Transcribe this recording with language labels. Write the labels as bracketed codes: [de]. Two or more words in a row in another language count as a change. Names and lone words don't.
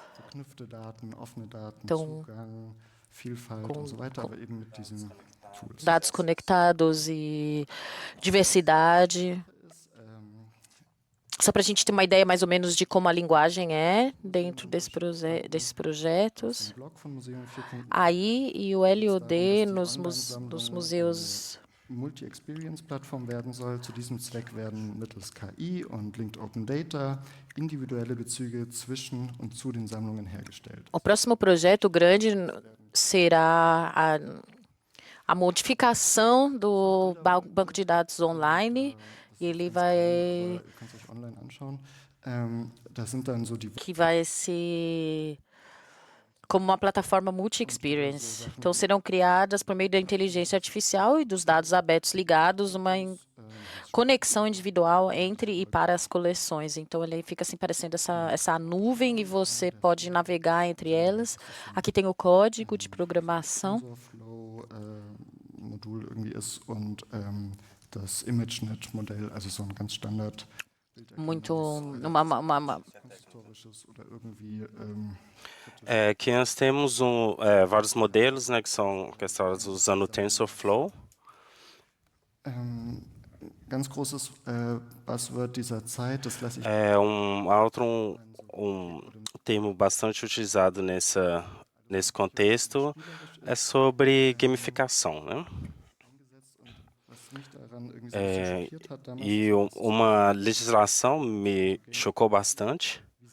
[pt] Então, com dados conectados e diversidade. Só para a gente ter uma ideia mais ou menos de como a linguagem é dentro desses projetos. AI e o LOD nos museus. [de] Multi-Experience-Plattform werden soll. Zu diesem Zweck werden mittels KI und Linked Open Data individuelle Bezüge zwischen und zu den Sammlungen hergestellt. [pt] O próximo projeto grande será a modificação do banco de dados online. E ele vai que vai ser como uma plataforma multi-experience. Então, serão criadas, por meio da inteligência artificial e dos dados abertos ligados, uma conexão individual entre e para as coleções. Então, ele fica assim parecendo essa nuvem e você pode navegar entre elas. Aqui tem o código de programação. [de] Das ImageNet-Modell, also so ein ganz Standard. [pt] Aqui nós temos vários modelos, né, que são usando o TensorFlow. [de] Ganz großes Buzzword dieser Zeit, das lasse ich [pt] um termo bastante utilizado nesse contexto é sobre gamificação, né? E uma legislação me chocou bastante.